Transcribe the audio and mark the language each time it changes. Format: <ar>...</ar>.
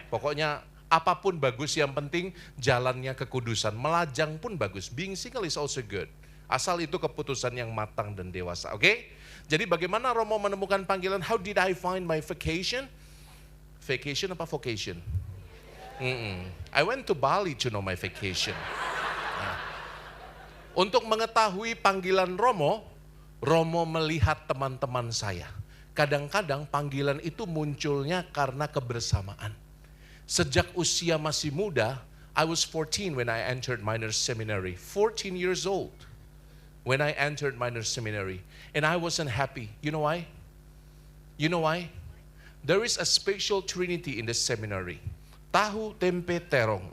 <id>Pokoknya apapun bagus, yang penting jalannya kekudusan. Melajang pun bagus,</id> <en>being single is also good.</en> <id>Asal itu keputusan yang matang dan dewasa, oke? Jadi bagaimana Romo menemukan panggilan?</id> <en>How did I find my vocation? Vacation apa vocation? I went to Bali to know my vacation.</en> <id>Nah, untuk mengetahui panggilan Romo, Romo melihat teman-teman saya. Kadang-kadang panggilan itu munculnya karena kebersamaan. Sejak usia masih muda,</id> <en>I was 14 when I entered minor seminary. 14 years old when I entered minor seminary. And I wasn't happy. You know why? You know why? There is a special trinity in the seminary.</en> <id>Tahu, tempe, terong.</id>